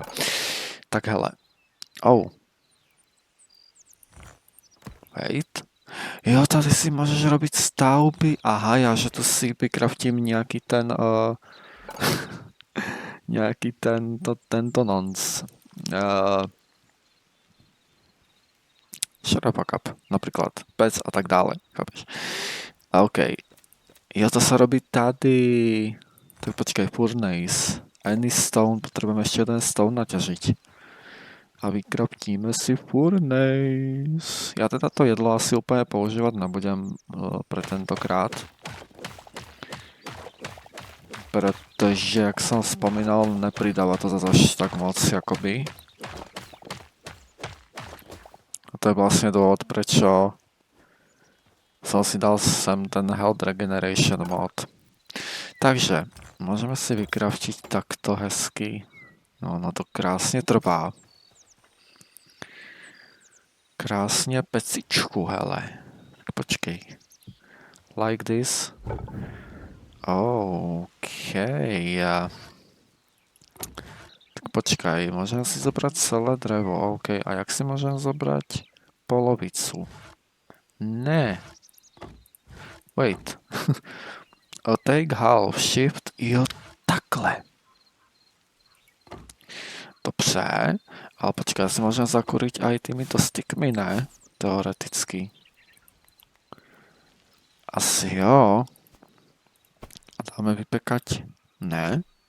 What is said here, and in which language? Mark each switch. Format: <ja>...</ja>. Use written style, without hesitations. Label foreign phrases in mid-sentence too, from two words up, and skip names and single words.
<sk>Tak hele. Wait. Jo, tady si môžeš robiť stavby. Aha, ja že tu si vykraftím nejaký ten... nejaký tento nonc.</sk> <en>Shut the fuck up.</en> <sk>Napríklad pec a tak dále. Chápeš? OK. Jo, to sa robí tady. Tak počkaj,</sk> <en>furnace. Any stone,</en> <sk>potrebujeme ešte jeden stone naťažiť. A vykraftíme si furnace. Ja teda to jedlo asi úplne používať nebudem pre tentokrát. Pretože, jak som spomínal, nepridáva to zase až tak moc, jakoby. A to je vlastne dôvod, prečo som si dal sem ten Health Regeneration mod. Takže, môžeme si vykraftiť takto hezky. No, to krásne trvá. Krásne pecičku, hele. Počkej.</sk> <en>Like this.</en> <sk>OK. Tak počkaj, môžem si zobrať celé drevo. OK, a jak si môžem zobrať polovicu? Ne. Wait.</sk> <en>Take half, shift,</en> <sk>jo, takhle. Dobře, ale počkaj, ja si môžem zakúriť aj týmito stickmi, ne? Teoreticky. Asi jo. A dáme vypekať? Ne.</sk>